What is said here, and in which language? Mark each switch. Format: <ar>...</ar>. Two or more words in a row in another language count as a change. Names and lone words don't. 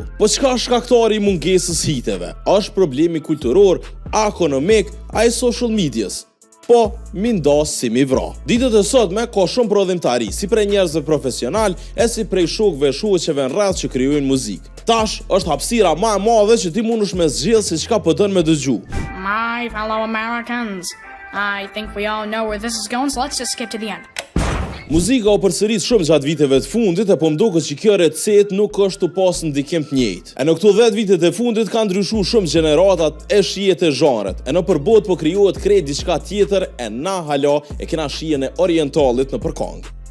<sq>Po çka është shkaktari i mungesës hiteve? Është problemi kulturor, ekonomik, ai</sq> <en>social medias?</en> <sq>Po, mi ndas si mi vra. Ditët e sotme ka shumë prodhimtari, si prej njerëzve profesional, e si prej shokëve shoqeve në rreth që krijojnë muzikë. Tash është hapësira më e madhe që ti mundesh me zgjidh se çka po don me dëgju.</sq> <en>My fellow Americans, I think we all know where this is going, so let's just skip to the end.</en> <sq>Muzika u përsërit shumë gjatë viteve të fundit, e po mduket që kjo recetë nuk është të pasur ndikim të njëjtë. E në këto 10 vitet e fundit kanë ndryshuar shumë gjeneratat e shijet e zhanret. E në përbot po krijohet krejt diçka tjetër, e na hala e kena shijen e orientalit në përkong.</sq>